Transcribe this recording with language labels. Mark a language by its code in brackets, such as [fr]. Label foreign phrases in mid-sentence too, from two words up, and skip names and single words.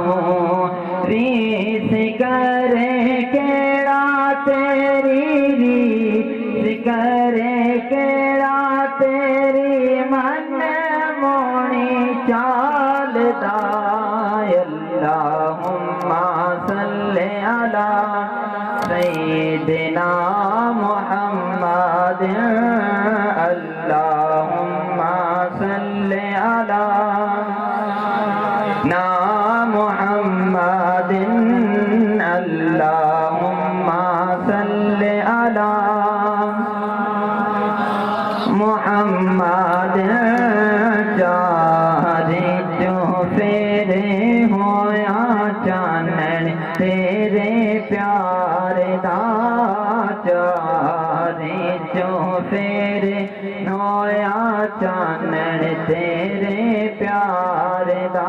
[pa] ریس کرے کیہڑا تیری، ریس کرے کیہڑا تیری، من موہنی چالدا. [ar] اللهم صل على سيدنا محمد، اللهم صل على نا محمد، اللهم صل على محمد. [pa] چارے جو پھیرے ہویا چانن تیرے پیار دا، چارے جو پھیرے ہویا چانن تیرے پیار دا.